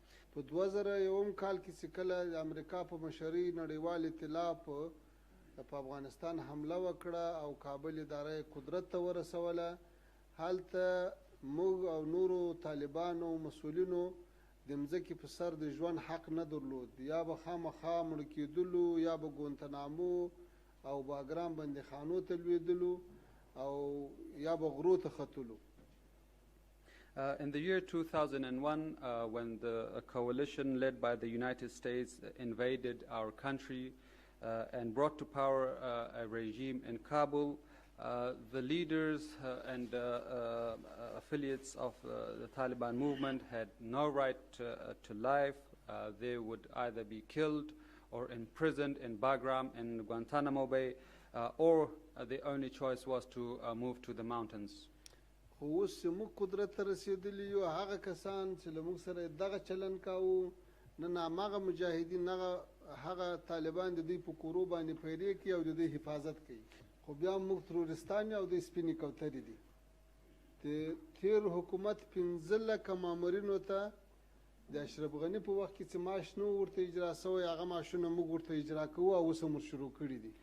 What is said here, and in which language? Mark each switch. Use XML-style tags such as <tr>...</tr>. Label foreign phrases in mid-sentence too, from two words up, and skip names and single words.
<ps>په 2001 کال کې چې کله د امریکا په مشرۍ نړیوال ائتلاف په افغانستان حمله وکړه او کابل اداره قدرت ته ورسوله، هلته موږ او نورو طالبانو او مسؤلینو د مځکې په سر د ژوند حق نه درلود. یا به خامخا مړه کېدلو یا به ګونتنامو او باګرام بندیخانو ته لوېدلو او یا به غرو ته ختلو.</ps> <en>In the year 2001, when the coalition led by the United States invaded our country and brought to power a regime in Kabul, the leaders and affiliates of the Taliban movement had no right to life. They would either be killed or imprisoned in Bagram and Guantanamo Bay, or the only choice was to move to the mountains.</en> <ps>خو اوس چې موږ قدرت ته رسېدلي یو هغه کسان چې له موږ سره دغه چلن کاوه نن هماغه مجاهدین هغه طالبان د دوی په کورو باندې پیرې کوي او د دوی حفاظت کوي. خو بیا موږ تروریستان او دوی سپینې کوترې دي. د تیر حکومت 15 مامورینو ته د اشرف غني په وخت کې چې معاش نه ورته اجرا شوی هغه معاشونه موږ ورته اجرا کوو او اوس هم شروع کړي دي.</ps>